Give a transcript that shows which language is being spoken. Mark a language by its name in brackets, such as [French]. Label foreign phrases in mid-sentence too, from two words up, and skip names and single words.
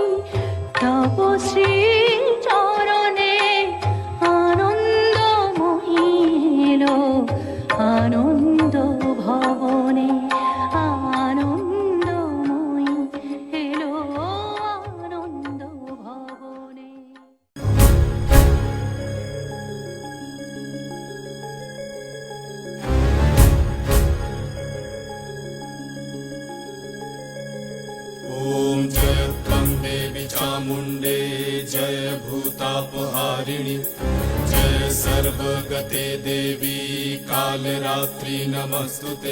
[Bangla] তব শ্রী চরণে আনন্দময়ী এলো আনন্দ ভবনে, আনন্দময়ী এলো আনন্দ ভবনে। [Sanskrit] ॐ जय त्वं देवी चामुण्डे, जय भूतापहारिणि, जय सर्वगते देवी कालरात्रि नमस्तुते।